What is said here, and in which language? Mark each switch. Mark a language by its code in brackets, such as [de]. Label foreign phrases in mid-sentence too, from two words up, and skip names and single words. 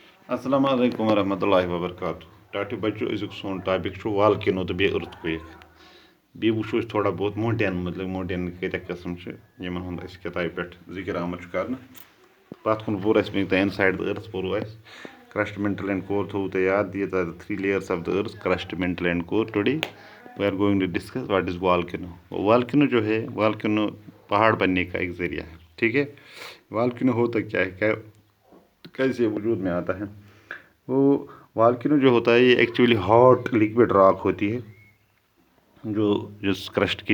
[ks] السلام علیکم ورحمۃ اللہ وبرکاتہ ٹاٹو بچو أزیُک سون ٹاپک چھُ والکینو تہٕ بیٚیہِ أرتھ کویک بیٚیہِ وٕچھو أسۍ [ur] تھوڑا بہت [ks] ماوٹین کۭتیاہ قٕسم چھِ یِمن ہُنٛد اَسہِ کِتابہِ پٮ۪ٹھ ذِکر آمُت چھُ کرنہٕ پتھ کُن پوٚر اَسہِ وٕنیُک تام [en] inside the earth [ks] پوٚرو اَسہِ [en] crust mantle and core [ks] تھوٚوُ تۄہہِ یاد [en] these are the 3 layers of the earth crust mantle and core today we are going to discuss what is volcano [ur] والکینو جو ہے والکینو پہاڑ بننے کا ایک ذریعہ ہے ٹھیک ہے والکینو ہوتا کیا ہے کیسے وجود میں آتا ہے وہ والکینو جو ہوتا ہے یہ [en] actually hot liquid rock [ur] ہوتی ہے جو جس کرسٹ کے